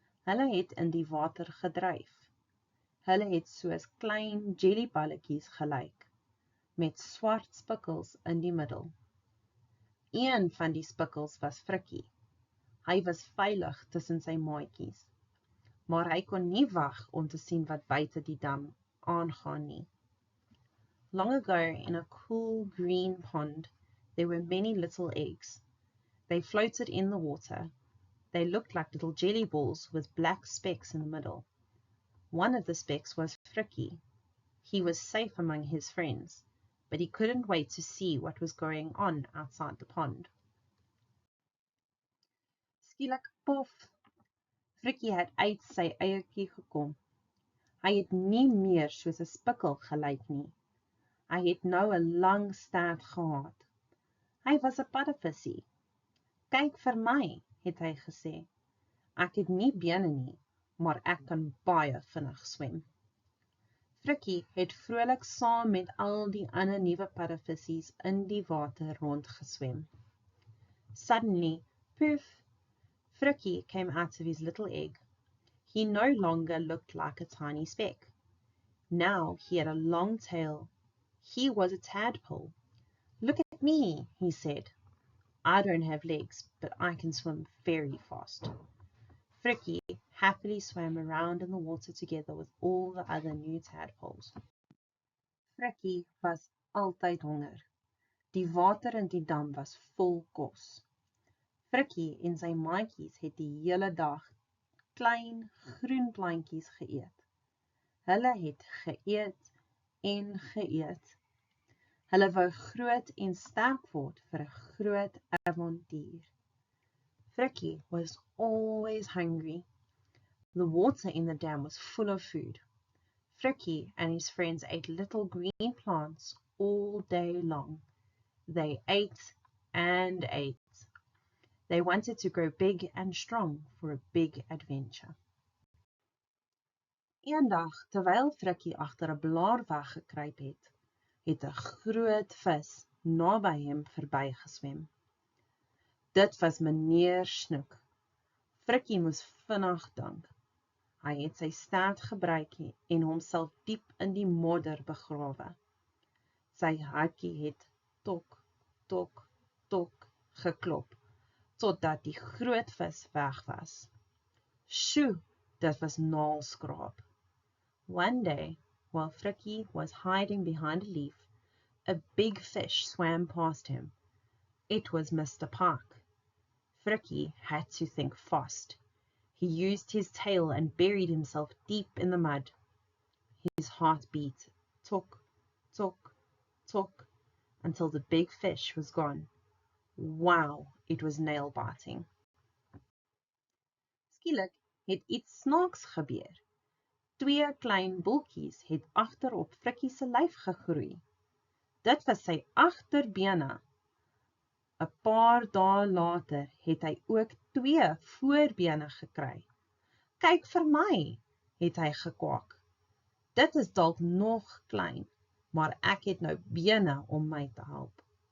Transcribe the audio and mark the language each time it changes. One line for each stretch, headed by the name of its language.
Afrikaans: Hulle het in die water gedryf. Hulle het soos klein jellyballetjies gelyk, met swart spikkels in die middel. Een van die spikkels was Frikkie. Hy was veilig tussen sy maatjies, maar hy kon nie wag om te sien wat buite die dam aangaan nie.
English: Long ago, in a cool green pond, there were many little eggs. They floated in the water. They looked like little jelly balls with black specks in the middle. One of the specks was Frikkie. He was safe among his friends, but he couldn't wait to see what was going on outside the pond.
Afrikaans: Skielik pof! Frikkie het uit sy eiertjie gekom. Hy het nie meer soos 'n spikkel gelyk nie. Hy het nou 'n lang staart gehad. Hy was 'n paddevissie. Kyk vir my, het hy gesê. Ek het nie bene nie, maar ek kan baie vinnig swem. Frikkie het vrolik saam met al die ander nuwe paddevissies in die water rondgeswem.
English: Suddenly, poof! Frikkie came out of his little egg. He no longer looked like a tiny speck. Now he had a long tail. He was a tadpole. Look at me, he said. I don't have legs, but I can swim very fast. Frikkie happily swam around in the water together with all the other new tadpoles.
Afrikaans: Frikkie was altyd honger. Die water in die dam was vol kos. Frikkie en sy maatjies het die hele dag klein groen plantjies geëet. Hulle het geëet en geëet. Hulle wou groot en sterk word vir 'n groot avontuur.
English: Frikkie was always hungry. The water in the dam was full of food. Frikkie and his friends ate little green plants all day long. They ate and ate. They wanted to grow big and strong for a big adventure.
Afrikaans: Eendag, terwyl Frikkie agter 'n blaar weggekruip het 'n groot vis naby hom verbygeswem. Dit was meneer Snoek. Frikkie moes vinnig dink. Hy het sy staart gebruik en homself diep in die modder begrawe. Sy hartjie het tok, tok, tok geklop, totdat die groot vis weg was. Sjoe, dit was naalskraap.
English: One day, while Frikkie was hiding behind a leaf, a big fish swam past him. It was Mr. Park. Frikkie had to think fast. He used his tail and buried himself deep in the mud. His heart beat, tok, tok, tok, until the big fish was gone. Wow, it was nail-biting.
Afrikaans: Skielik het iets snaaks gebeur. 2 klein boeltjies het agterop Frikkie se lyf gegroei. Dit was sy agterbene. 'n Paar dae later het hy ook 2 voorbene gekry. Kyk vir my, het hy gekwaak. Dit is dalk nog klein, maar ek het nou bene om my te help.